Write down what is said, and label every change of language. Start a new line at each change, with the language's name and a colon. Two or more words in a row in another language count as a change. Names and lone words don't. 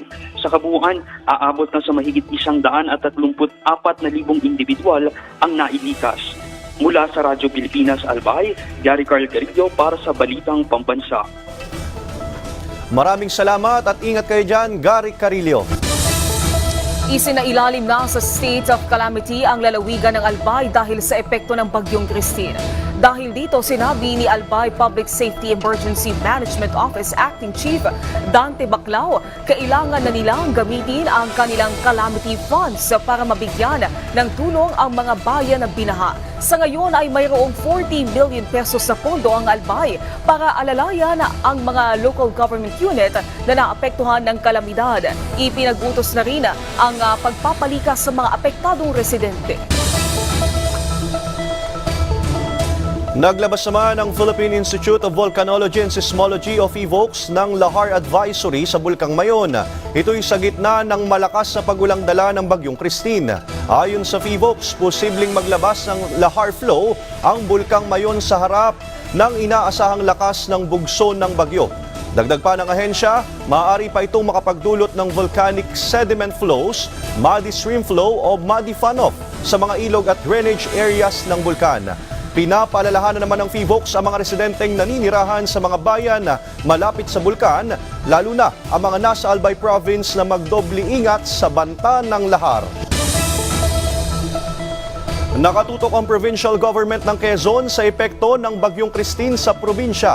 Filipino: Sa kabuuan, aabot na sa mahigit 134,000 individual ang nailikas. Mula sa Radyo Pilipinas Albay, Gary Carl Carillo para sa Balitang Pambansa. Maraming salamat at ingat kayo dyan, Gary Carillo. Isinailalim na sa
English: state of calamity
Filipino: ang lalawigan ng Albay dahil sa epekto ng Bagyong Christine. Dahil dito, sinabi ni Albay Public Safety Emergency Management Office Acting Chief Dante Baclao, kailangan na nilang gamitin ang kanilang
English: calamity funds
Filipino: para mabigyan ng tulong ang mga bayan na binaha. Sa ngayon ay mayroong 40 million pesos sa pondo ang Albay para alalayan ang mga
English: local government unit
Filipino: na naapektuhan ng kalamidad. Ipinag-utos na rin ang pagpapalikas sa mga apektadong residente. Naglabas naman ang Philippine Institute of Volcanology and Seismology o PHIVOLCS ng lahar advisory sa Bulkang Mayon. Ito'y sa gitna ng malakas na pagulang dala ng Bagyong Christine. Ayon sa PHIVOLCS, posibleng maglabas ng lahar flow ang Bulkang Mayon sa harap ng inaasahang lakas ng bugso ng bagyo. Dagdag pa ng ahensya, maaari pa itong makapagdulot ng
English: volcanic sediment flows, muddy stream flow
Filipino: o
English: muddy funoff
Filipino: sa mga ilog at
English: drainage areas
Filipino: ng bulkan. Pinapaalalahanan naman ng PHIVOLCS ang mga residenteng naninirahan sa mga bayan na malapit sa bulkan, lalo na ang mga nasa Albay Province na magdobli ingat sa banta ng lahar. Nakatutok ang
English: provincial government
Filipino: ng Quezon sa epekto ng Bagyong Christine sa probinsya.